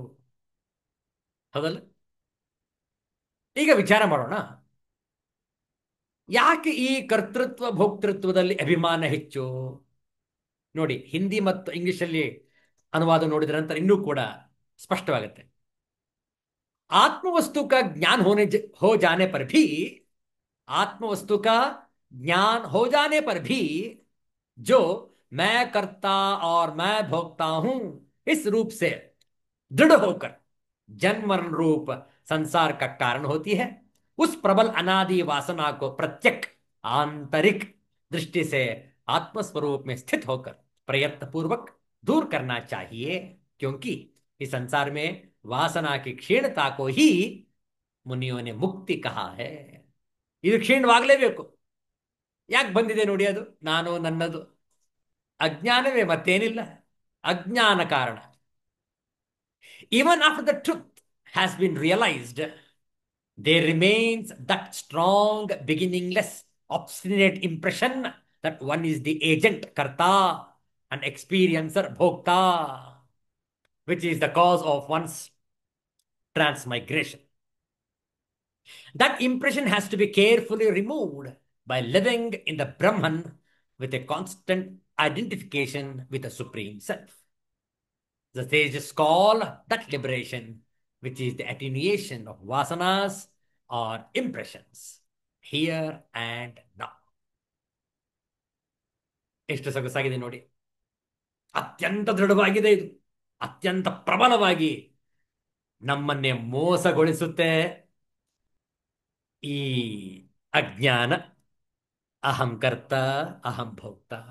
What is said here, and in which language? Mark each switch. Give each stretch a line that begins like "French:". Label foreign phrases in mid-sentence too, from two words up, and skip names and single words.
Kannada: ಹೌದಲ್ಲ? ಈಗ ವಿಚಾರ ಮಾಡೋಣ, ಯಾಕೆ ಈ ಕರ್ತೃತ್ವ ಭೋಕ್ತೃತ್ವದಲ್ಲಿ ಅಭಿಮಾನ ಹೆಚ್ಚು? ನೋಡಿ, ಹಿಂದಿ ಮತ್ತು ಇಂಗ್ಲಿಷಲ್ಲಿ ಅನುವಾದ ನೋಡಿದ ನಂತರ ಇನ್ನೂ ಕೂಡ ಸ್ಪಷ್ಟವಾಗುತ್ತೆ.
Hindi: आत्मवस्तु का ज्ञान हो जाने पर भी, आत्मवस्तु का ज्ञान हो जाने पर भी जो मैं करता और मैं भोगता हूं इस रूप से दृढ़ होकर जन्म मरण रूप संसार का कारण होती है, उस प्रबल अनादि वासना को प्रत्यक आंतरिक दृष्टि से आत्मस्वरूप में स्थित होकर प्रयत्न पूर्वक दूर करना चाहिए, क्योंकि इस संसार में वासना की क्षीणता को ही मुनियों ने मुक्ति कहा है.
Kannada: ಇದು ಕ್ಷೀಣವಾಗಲೇಬೇಕು. ಯಾಕೆ ಬಂದಿದೆ ನೋಡಿ, ಅದು ನಾನು, ನನ್ನದು ಅಜ್ಞಾನವೇ, ಮತ್ತೇನಿಲ್ಲ. ಅಜ್ಞಾನ ಕಾರಣ.
English: Even after the truth has been realized, there remains that strong, beginningless, obstinate impression that one is the agent, karta, and experiencer, bhokta, which is the cause of one's transmigration. That impression has to be carefully removed by living in the Brahman with a constant identification with the Supreme Self. The sages call that liberation, which is the attenuation of vasanas or impressions, here and now.
Kannada: ಎಷ್ಟು ಸೊಗಸಾಗಿದೆ ನೋಡಿ. ಅತ್ಯಂತ ದೃಢವಾಗಿದೆ ಇದು. ಅತ್ಯಂತ ಪ್ರಬಲವಾಗಿ ನಮ್ಮನ್ನೇ ಮೋಸಗೊಳಿಸುತ್ತೆ ಈ ಅಜ್ಞಾನ,
Sanskrit: अहं कर्ता अहं भोक्ता.